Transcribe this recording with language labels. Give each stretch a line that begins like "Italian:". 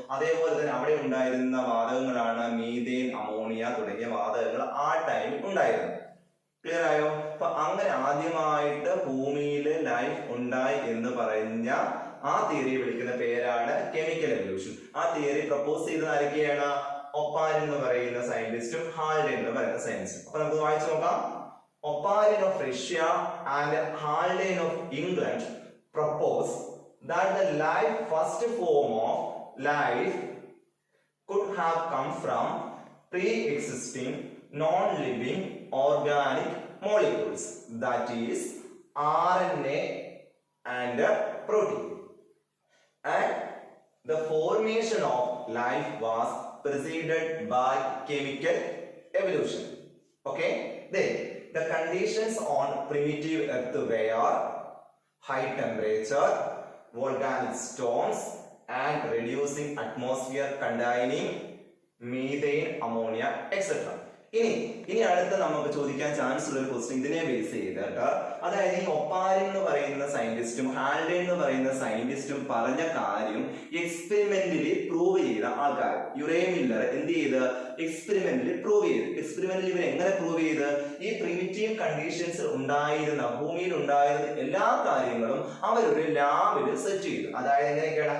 Malayalam: അതേപോലെ തന്നെ അവിടെ ഉണ്ടായിരുന്ന വാതകങ്ങളാണ് മീഥേൻ, അമോണിയ തുടങ്ങിയ വാതകങ്ങൾ ആ ടൈമിൽ ഉണ്ടായിരുന്നു. ക്ലിയർ ആയോ? അപ്പൊ അങ്ങനെ ആദ്യമായിട്ട് ഭൂമിയിൽ ലൈഫ് ഉണ്ടായി എന്ന് പറഞ്ഞ ആ തിയറി വിളിക്കുന്ന പേരാണ് കെമിക്കൽ എവല്യൂഷൻ. ആ തിയറി പ്രപ്പോസ് ചെയ്തത് ആരൊക്കെയാണ്? ഒപ്പാരിൻ എന്ന് പറയുന്ന സയന്റിസ്റ്റും ഹാൾഡേ എന്ന് പറയുന്ന സയന്റിസ്റ്റും. അപ്പൊ നമുക്ക് വായിച്ചു നോക്കാം.
English: Oparin of Russia and Haldane of England propose that the first form of life could have come from pre-existing non-living organic molecules, that is RNA and protein, and the formation of life was preceded by chemical evolution. Okay, then the conditions on primitive earth were high temperature, volcanic storms, and reducing atmosphere containing methane, ammonia, etc.
Malayalam: ഇനി അടുത്ത നമുക്ക് ചോദിക്കാൻ chance ഉള്ള ഒരു question ഇതിനെ base ചെയ്തിട്ട്, അതായത് ഈ ഒപ്പാരിൻ എന്ന് പറയുന്ന സയന്റിസ്റ്റും ഹാൾഡേ എന്ന് പറയുന്ന സയന്റിസ്റ്റും പറഞ്ഞ കാര്യം എക്സ്പെരിമെന്റലി പ്രൂവ് ചെയ്ത ആൾക്കാർ, യുറേ മില്ലർ എന്ത് ചെയ്ത് എക്സ്പെരിമെന്റലി പ്രൂവ് ചെയ്ത്. എക്സ്പെരിമെന്റലി ഇവർ എങ്ങനെ പ്രൂവ് ചെയ്ത്? ഈ പ്രിമിറ്റീവ് കണ്ടീഷൻസ് ഉണ്ടായിരുന്ന ഭൂമിയിൽ ഉണ്ടായിരുന്ന എല്ലാ കാര്യങ്ങളും അവരൊരു ലാബിൽ സെറ്റ് ചെയ്തു. അതായത് എങ്ങനെയൊക്കെയാണ്?